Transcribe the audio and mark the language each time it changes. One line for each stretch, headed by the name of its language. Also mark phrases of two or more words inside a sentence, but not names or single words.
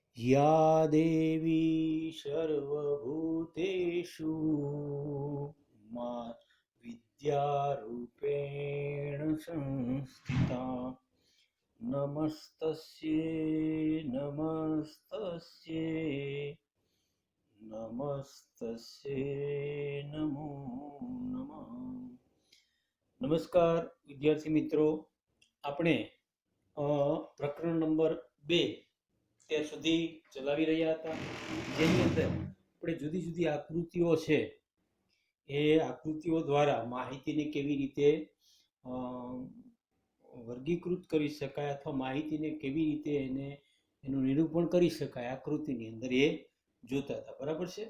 Sanskrit: या देवी सर्वभूतेषु मा विद्यारूपेण संस्थिता नमस्तस्यै नमस्तस्यै नमस्तस्यै नमो नमः।
Gujarati: નમસ્કાર વિદ્યાર્થી મિત્રો, આપણે પ્રકરણ નંબર 2 ત્યાં સુધી ચલાવી રહ્યા હતા, જેની અંદર આપણે જુદી જુદી આકૃતિઓ છે એ આકૃતિઓ દ્વારા માહિતીને કેવી રીતે વર્ગીકૃત કરી શકાય અથવા માહિતીને કેવી રીતે એનું નિરૂપણ કરી શકાય આકૃતિની અંદર એ જોતા હતા, બરાબર છે।